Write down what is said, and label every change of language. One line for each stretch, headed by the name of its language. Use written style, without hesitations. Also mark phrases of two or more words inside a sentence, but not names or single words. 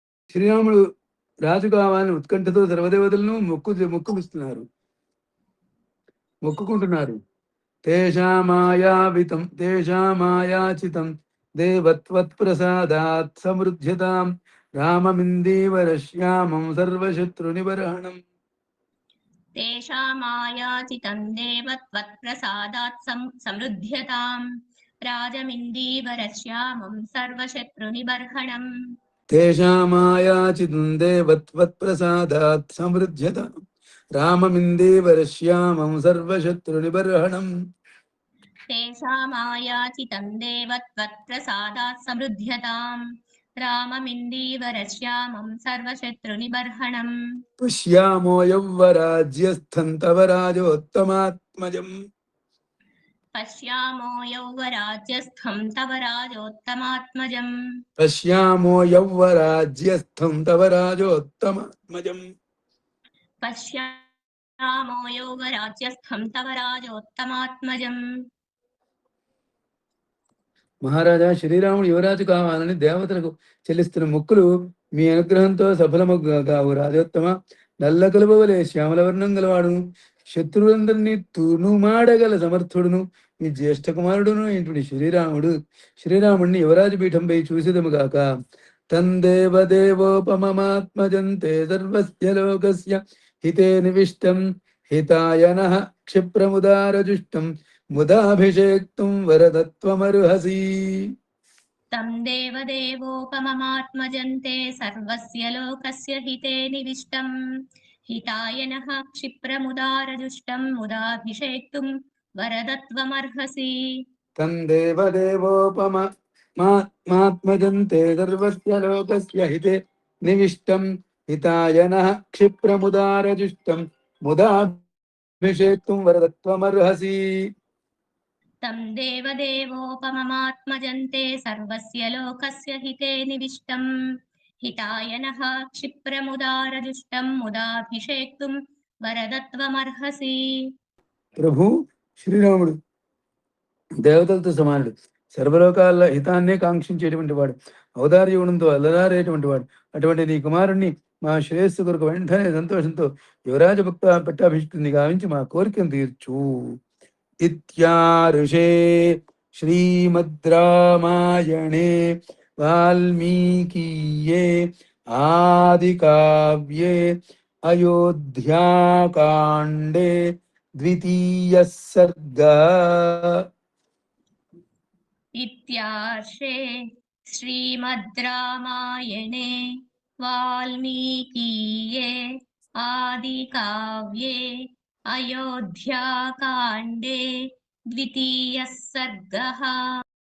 Telugu: శ్రీరాముడు రాజు కావాలని ఉత్కంఠతో సర్వదేవతలను మొక్కుకుంటున్నారు.
Sanskrit: తేషామాయాచితం దేవత్వత్ప్రసాదాత్ సమృద్ధ్యతాం రామమిందీవరశ్యామం సర్వశత్రునిబర్హణం. तेषामायाचितं देवत्वत्प्रसादात् समृद्ध्यताम् राजमिन्दीवरश्यामं सर्वशत्रुनिबर्हणम्. తేషామాయాచితం దేవత్వత్ప్రసాదాత్ సమృద్ధ్యతాం రామమిందీవరశ్యామం సర్వశత్రునిబర్హణం. तेषामायाचितं देवत्वत्प्रसादात् समृद्ध्यताम् राममिन्दीवरश्यामं सर्वशत्रुनिबर्हणम्. పశ్యామో యౌవరాజ్యస్థం తవ రాజోత్తమాత్మజం. पश्यामो यौवराज्यस्थं तव राजोत्तमात्मजम्. పశ్యామో యౌవరాజ్యస్థం తవ రాజోత్తమాత్మజం. पश्यामो यौवराज्यस्थं तव राजोत्तमात्मजम्.
Telugu: మహారాజా, శ్రీరాముడు యువరాజు కావాలని దేవతలకు చెల్లిస్తున్న మొక్కులు మీ అనుగ్రహంతో సఫలము కావు రాజోత్తమ. నల్ల కలుపవలే శ్యామలవర్ణం గలవాడును, శత్రువులందరినీ తునుమాడగల సమర్థుడును, మీ జ్యేష్ఠ కుమారుడును ఏంటి శ్రీరాముడిని యువరాజు పీఠంపై చూసిదము గాక.
Sanskrit: తందేవదేవోపమమాత్మజంతే సర్వస్య లోకస్య హితే నివిష్టం హితాయ నః క్షిప్రముదారజుష్టం ముదాభిషేక్తుం వరదత్వమర్హసి. तं देवदेवोपममात्मजन्ते सर्वस्य लोकस्य हिते निविष्टं हिताय नः क्षिप्रमुदारजुष्टं मुदाभिषेक्तुं वरदत्वमर्हसि. తం దేవదేవోపమాత్మజంతే సర్వస్య లోకస్య హితే నివిష్టం హితాయ నః క్షిప్రముదారజుష్టం ముదాభిషేక్తుం వరదత్వమర్హసి. तं देवदेवोपममात्मजन्ते सर्वस्य लोकस्य हिते निविष्टं हिताय नः क्षिप्रमुदारजुष्टं मुदाभिषेक्तुं वरदत्वमर्हसि.
Telugu: ప్రభు శ్రీరాముడు దేవతలతో సమానుడు, సర్వలోకాల హితాన్నే కాంక్షించేటువంటి వాడు, ఔదార్యగుణంతో అల్లరారేటువంటి వాడు. అటువంటి నీ కుమారుణ్ణి మా శ్రేయస్సు కొరకు వెంటనే సంతోషంతో యువరాజ భక్త పట్టాభిషిక్తుని గావించి మా కోరికను తీర్చు.
Sanskrit: ఇత్యారుషే శ్రీమద్ రామాయణే వాల్మీకీయే ఆది కావ్యే అయోధ్యాకాండే ద్వితీయ సర్గः. इत्यार्षे श्रीमद् रामायणे वाल्मीकीये आदिकाव्ये अयोध्याकाण्डे द्वितीयः सर्गः.